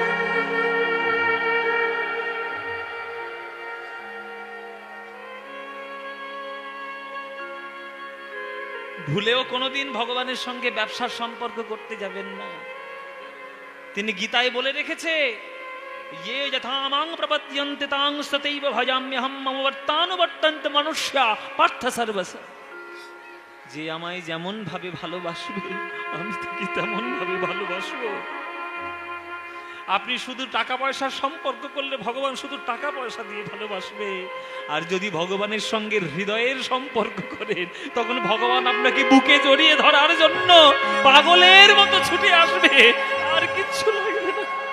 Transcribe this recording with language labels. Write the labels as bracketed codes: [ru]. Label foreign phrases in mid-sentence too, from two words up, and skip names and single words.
[bn] ভুলেও কোনোদিন ভগবানের সঙ্গে ব্যবসার সম্পর্ক করতে যাবেন না। তিনি গীতায় বলে রেখেছে, [sa] ये यथा मां प्रपद्यन्ते तां सतैव भजाम्यहं मम वर्तानुवर्तन्ते मनुष्या पार्थ सर्वस्य। [bn] যে আমায় যেমন ভাবে ভালোবাসবে আমি তাকে তেমন ভাবে ভালোবাসবো। আপনি শুধু টাকা পয়সার সম্পর্ক করলে ভগবান শুধু টাকা পয়সা দিয়ে ভালোবাসবে, আর যদি ভগবানের সঙ্গে হৃদয়ের সম্পর্ক করেন তখন ভগবান আপনাকে বুকে জড়িয়ে ধরার জন্য পাগলের মতো ছুটে আসবে, আর কিচ্ছু লাগবে না।